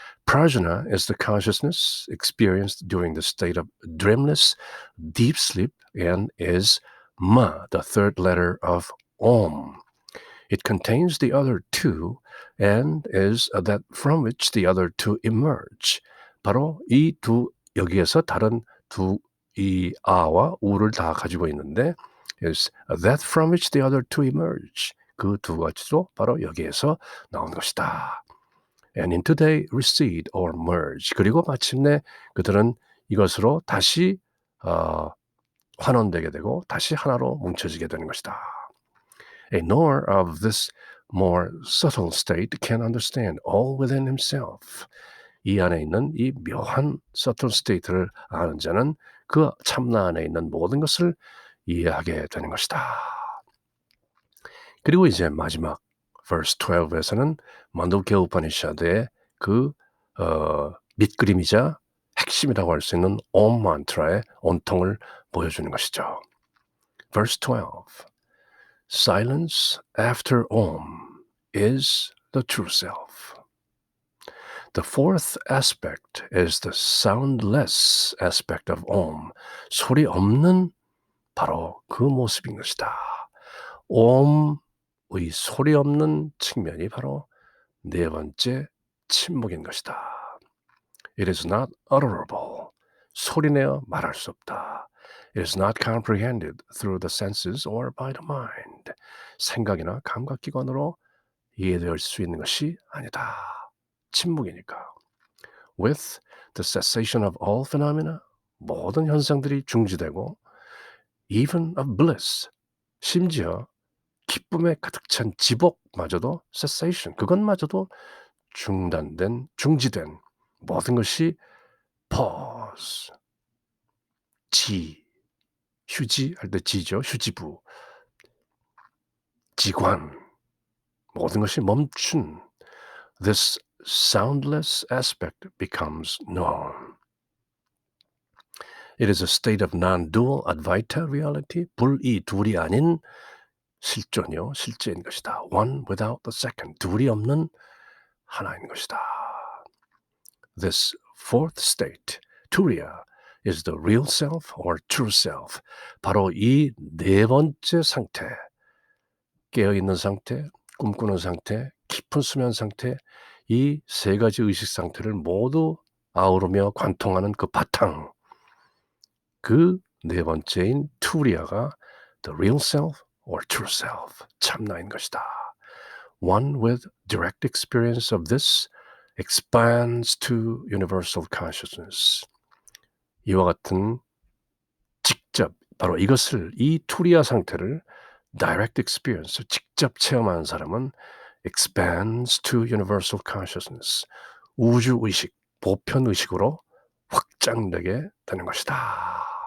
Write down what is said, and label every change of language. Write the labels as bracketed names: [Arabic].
[English] Prajna is the consciousness experienced during the state of dreamless, deep sleep, and is ma, the third letter of Om. It contains the other two and is that from which the other two emerge. [Korean] 바로 이 두 여기에서 다른 두 이 아와 우를 다 가지고 있는데 [English] is that from which the other two emerge. [Korean] 그 두 가지도 바로 여기에서 나온 것이다. [English] And into they recede or merge. [Korean] 그리고 마침내 그들은 이것으로 다시 환원되게 되고 다시 하나로 뭉쳐지게 되는 것이다. [English] A knower of this more subtle state can understand all within himself. [Korean] 이 안에 있는 이 묘한 [English] subtle state를 [Korean] 아는 자는 그 참나 안에 있는 모든 것을 이해하게 되는 것이다. 그리고 이제 마지막 verse 12에서는 만두케 우파니샤드의 그 밑그림이자 핵심이라고 할 수 있는 옴 만트라의 온통을 보여주는 것이죠. [English] Verse 12. Silence after Om is the true self. The fourth aspect is the soundless aspect of Om. [Korean] 소리 없는 바로 그 모습인 것이다. 옴의 소리 없는 측면이 바로 네 번째 침묵인 것이다. [English] It is not utterable. [Korean] 소리내어 말할 수 없다. [English] It is not comprehended through the senses or by the mind. [Korean] 생각이나 감각기관으로 이해될 수 있는 것이 아니다. 침묵이니까. [English] With the cessation of all phenomena, [Korean] 모든 현상들이 중지되고 [English] even of bliss, [Korean] 심지어 기쁨에 가득 찬 지복마저도 cessation, 그것마저도 중지된 모든 것이 pause, 휴지할 때 지죠. 휴지부, 지관, 모든 것이 멈춘 [English] this soundless aspect becomes known. It is a state of non-dual Advaita reality, [Korean] 불이 둘이 아닌 실존이요, 실제인 것이다. [English] One without the second, [Korean] 둘이 없는 하나인 것이다. [English] This fourth state, Turiya, is the real self or true self. [Korean] 바로 이 네 번째 상태, 깨어있는 상태, 꿈꾸는 상태, 깊은 수면 상태, 이 세 가지 의식 상태를 모두 아우르며 관통하는 그 바탕, 그 네 번째인 투리아가 [English] the real self or true self, [Korean] 참나인 것이다. [English] One with direct experience of this expands to universal consciousness. [Korean] 이와 같은 직접 바로 이것을 이 투리아 상태를 [English] direct experience, [Korean] 직접 체험하는 사람은 [English] expands to universal consciousness, [Korean] 우주의식, 보편의식으로 확장되게 되는 것이다.